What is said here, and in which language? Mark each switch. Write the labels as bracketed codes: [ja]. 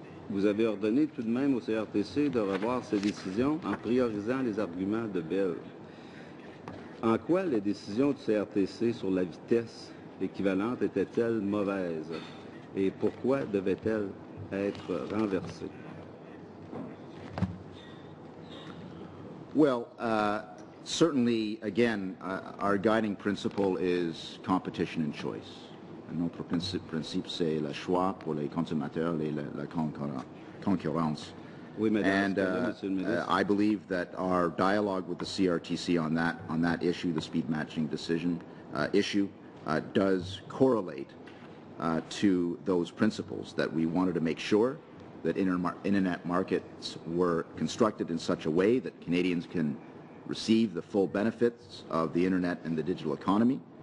[fr] Vous avez ordonné tout de même au CRTC de revoir ces décisions en priorisant les arguments de Bell. En quoi les décisions du CRTC sur la vitesse équivalente étaient-elles mauvaises et pourquoi devaient-elles être renversées? [en] Well, certainly, again, our guiding principle is competition and choice. [fr] Notre principe, c'est le choix pour les consommateurs et la concurrence. Oui, [en] and I believe that our dialogue with the CRTC on that issue, the speed matching decision issue, does correlate to those principles, that we wanted to make sure that internet markets were constructed in such a way that Canadians can receive the full benefits of the internet and the digital economy.